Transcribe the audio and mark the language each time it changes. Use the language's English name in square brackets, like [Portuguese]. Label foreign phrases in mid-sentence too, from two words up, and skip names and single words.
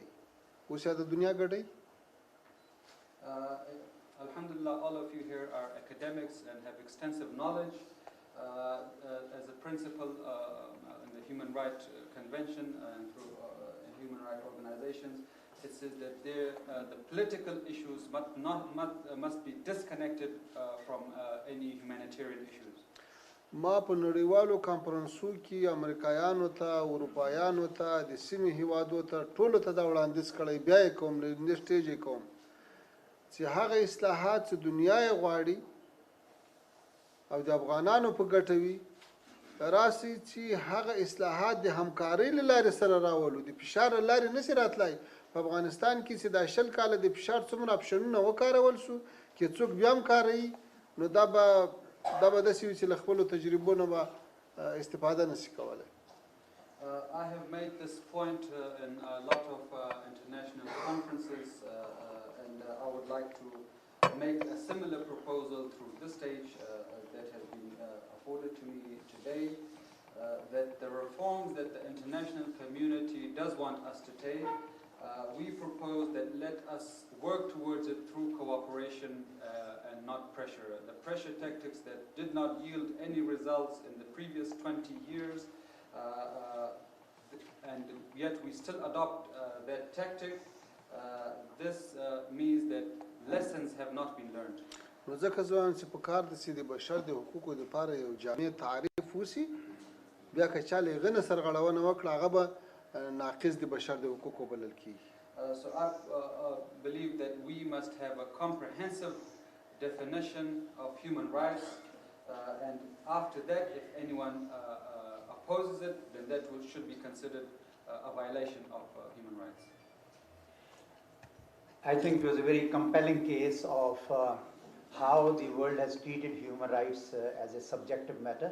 [Pashto] اوس یا د دنیا ګډوي. [English] Alhamdulillah, all of you here are academics and have extensive knowledge. As a principle in the Human Rights Convention and through human rights organizations, it says that the political issues must be disconnected from any humanitarian issues. [Pashto] ما په نړیوالو کانفرنسو کې امریکایانو ته، اروپایانو ته، د سیمې هیوادو ته ټولو ته دا وړاندیز کړی، بیا یې کوم، له دې سټیج یې کوم چې هغه اصلاحات چې دنیا یې غواړي او د افغانانو په ګټه وي، راسي چې هغه اصلاحات د همکارۍ له لارې سره راولو د فشار له لارې نشي راتلی په افغانستان کې چې دا 20 کاله د فشار څومره اپشنونه وکارول شو چې څوک بیا هم کاروي نو دا به داسې وي چې له خپلو تجربو نه به استفاده نشي کولی. [English] I have made this point in a lot of international conferences and I would like to make a similar proposal through this stage that has been afforded to me today, that the reforms that the international community does want us to take, we propose that let us work towards it through cooperation and not pressure. The pressure tactics that did not yield any results in the previous 20 years and yet we still adopt that tactic, this means that lessons have not been learned. [Pashto] نو ځکه زه وایم چې په کار ده چې د بشر د حقوقو دپاره یو جامع تعریف وشي بیا که چا له هغه نه سرغړونه وکړه هغه به ناقص د بشر د حقوقو بلل کېږي. [English] So I believe that we must have a comprehensive definition of human rights and after that if anyone opposes it then that should be considered a violation of human rights. I think it was a very compelling case of how the world has treated human rights as a subjective matter.